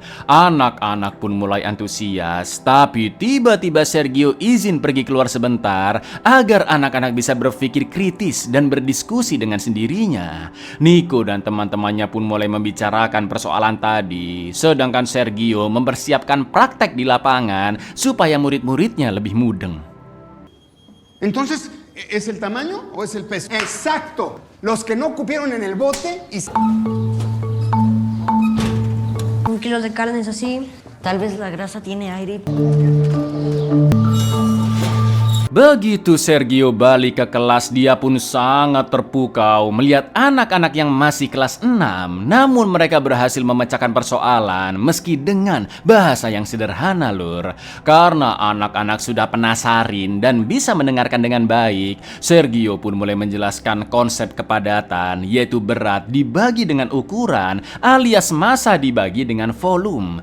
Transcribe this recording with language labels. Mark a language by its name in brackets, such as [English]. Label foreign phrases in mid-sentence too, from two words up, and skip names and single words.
[Indonesian] Anak-anak pun mulai antusias, tapi tiba-tiba Sergio izin pergi keluar sebentar agar anak-anak bisa berpikir kritis dan berdiskusi dengan sendirinya. Nico dan teman-temannya pun mulai membicarakan persoalan tadi, sedangkan Sergio mempersiapkan praktek di lapangan supaya murid-muridnya lebih mudeng. [Spanish] Entonces, ¿es el tamaño o es el peso? Exacto. Los que no cupieron en el bote y... 1 kilo de carne es así. Tal vez la grasa tiene aire. [Indonesian] Begitu Sergio balik ke kelas, dia pun sangat terpukau melihat anak-anak yang masih kelas 6. Namun mereka berhasil memecahkan persoalan meski dengan bahasa yang sederhana lur. Karena anak-anak sudah penasarin dan bisa mendengarkan dengan baik, Sergio pun mulai menjelaskan konsep kepadatan, yaitu berat dibagi dengan ukuran alias massa dibagi dengan volume.